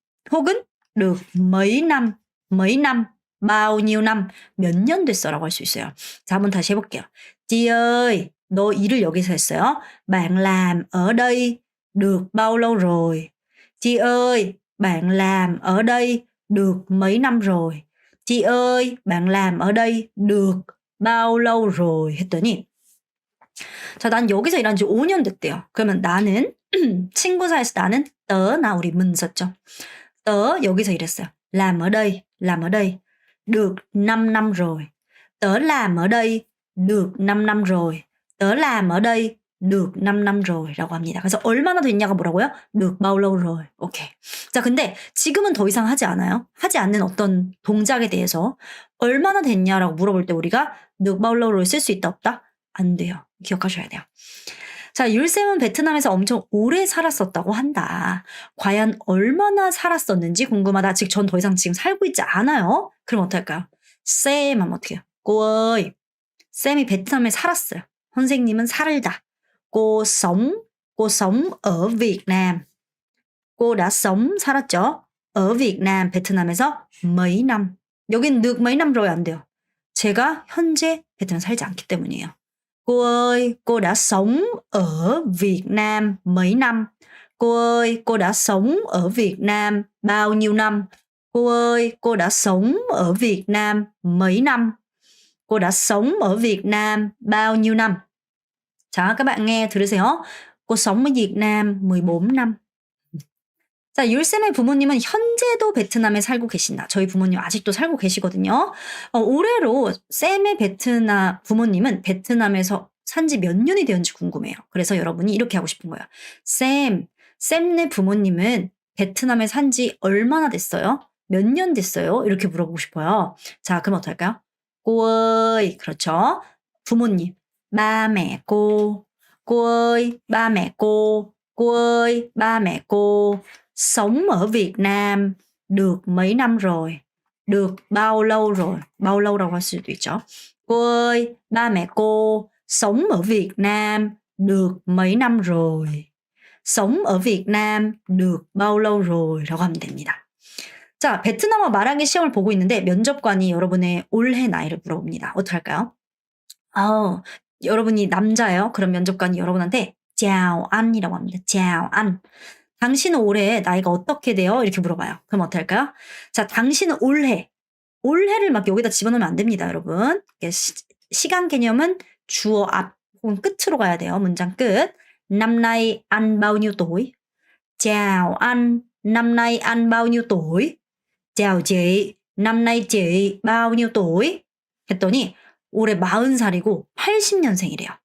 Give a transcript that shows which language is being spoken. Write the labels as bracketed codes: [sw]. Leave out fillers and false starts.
[ko] 혹은 [vi] được mấy năm, bao nhiêu năm, [ko] 몇 년 됐어라고 할 수 있어요. 자, 한번 다시 해볼게요. [vi] Chị ơi, [ko] 너 일을 여기서 했어요? [vi] Bạn làm ở đây được bao lâu rồi? Chị ơi, bạn làm ở đây được mấy năm rồi? Chị ơi, bạn làm ở đây được bao lâu rồi? [ko] 했더니 자, 난 여기서 일한 지 5년 됐대요. 그러면 나는 친구 사이에서 나는 나 우리 문 썼죠. [vi] Tớ [ko] 여기서 일했어요. [vi] làm ở đây, làm ở đây. được 5 năm rồi. Tớ làm ở đây được 5 năm rồi. Tớ làm ở đây được 5 năm rồi [ko] 라고 합니다. 그래서 얼마나 됐냐가 뭐라고요? [vi] được bao lâu rồi. 오케이. [ko] 자, 근데 지금은 더 이상 하지 않아요. 하지 않는 어떤 동작에 대해서 얼마나 됐냐라고 물어볼 때 우리가 [vi] được bao lâu rồi [ko] 쓸 수 있다 없다? 안 돼요. 기억하셔야 돼요. 자, 율쌤은 베트남에서 엄청 오래 살았었다고 한다. 과연 얼마나 살았었는지 궁금하다. 즉, 전 더 이상 지금 살고 있지 않아요. 그럼 어떡할까요? 쌤 하면 어떻게 해요? [vi] cô ơi. [ko] 쌤이 베트남에 살았어요. 선생님은 살다. [vi] cô sống ở Việt Nam. cô đã sống [ko] 살았죠. [vi] ở Việt Nam [ko] 베트남에서 [vi] mấy năm. 여긴 được mấy năm rồi [ko] 안 돼요. 제가 현재 베트남 살지 않기 때문이에요. [vi] Cô ơi, cô đã sống ở Việt Nam mấy năm? Cô ơi, cô đã sống ở Việt Nam bao nhiêu năm? Cô ơi, cô đã sống ở Việt Nam mấy năm? Cô đã sống ở Việt Nam bao nhiêu năm? 자, các bạn nghe [ko] 들으세요. [vi] Cô sống ở Việt Nam 14 năm. [ko] 자, 율쌤의 부모님은 현재도 베트남에 살고 계신다. 저희 부모님 아직도 살고 계시거든요. 올해로 쌤의 베트남 부모님은 베트남에서 산지 몇 년이 되었는지 궁금해요. 그래서 여러분이 이렇게 하고 싶은 거예요. 쌤네 부모님은 베트남에 산지 얼마나 됐어요? 몇 년 됐어요? 이렇게 물어보고 싶어요. 자, 그럼 어떨까요? cô ơi, 그렇죠. 부모님, [vi] ba mẹ cô. cô ơi, ba mẹ cô. cô ơi, ba mẹ cô. sống ở Việt Nam được mấy năm rồi? được bao lâu rồi? bao lâu [ko] 라고 할 수도 있죠. [vi] cô ơi, ba mẹ cô sống ở Việt Nam được mấy năm rồi? sống ở Việt Nam được bao lâu rồi? [ko] 라고 하면 됩니다. 자, 베트남어 말하기 시험을 보고 있는데 면접관이 여러분의 올해 나이를 물어봅니다. 어떻게 할까요? 여러분이 남자예요. 그럼 면접관이 여러분한테 chào an이라고 합니다. [vi] chào an. [ko] 당신은 올해 나이가 어떻게 돼요? 이렇게 물어봐요. 그럼 어떻게 할까요? 자, 당신은 올해를 막 여기다 집어넣으면 안 됩니다, 여러분. 시간 개념은 주어 앞 혹은 끝으로 가야 돼요. 문장 끝. [vi] năm nay anh bao nhiêu tuổi? chào anh, năm nay anh bao nhiêu tuổi? chào chị, năm nay chị bao nhiêu tuổi? [ko] 했더니 올해 40살이고 80년생이래요.